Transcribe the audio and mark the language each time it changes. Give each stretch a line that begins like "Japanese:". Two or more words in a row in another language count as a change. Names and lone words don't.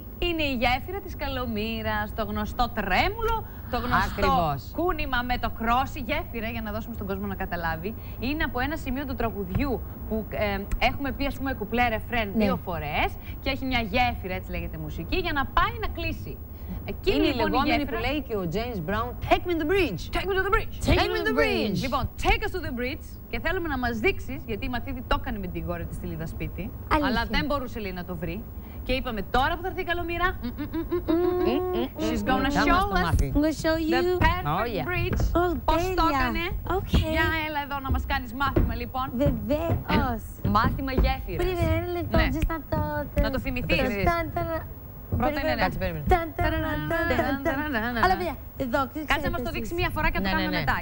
Greek: είναι η γέφυρα της Καλομήρας, το γνωστό τρέμουλο, το γνωστό κούνημα με το κρόσι. Γέφυρα, για να δώσουμε στον κόσμο να καταλάβει, είναι από ένα σημείο του τραγουδιού που έχουμε πει, ας πούμε, κουπλέ ρεφρέν 2 φορές και έχει μια γέφυρα, έτσι λέγεται μουσική, για να πάει να κλείσει. Εκείνη είναι λοιπόν η λεγόμενη γέφυρα... που λέει και ο
English: James Brown, Take me to the bridge. Take me to the bridge. Take me to the bridge. Λοιπόν, take us to the bridge.
Greek: Και θέλουμε να μας δείξεις, γιατί η Μαθήδη το έκανε με την κόρη της στη Λίδα σπίτι, αλλά δεν μπορούσε, λέει, να το βρει. Και είπαμε τώρα που θα έρθει η Καλομήρα,
English: she's gonna show us the perfect bridge.
Greek: Πώς το έκανε. Για έλα εδώ να μας κάνεις μάθημα, λοιπόν. Βεβαίως. Μάθημα γέφυρας. Πριν ένα λεπτό, να το θυμηθείς. Πρώτα είναι έτσι, περίμενε. Αλλά παιδιά, εδώ ξέρετε. Κάτσε να μας το δείξει μία φορά και το κάνουμε μετά.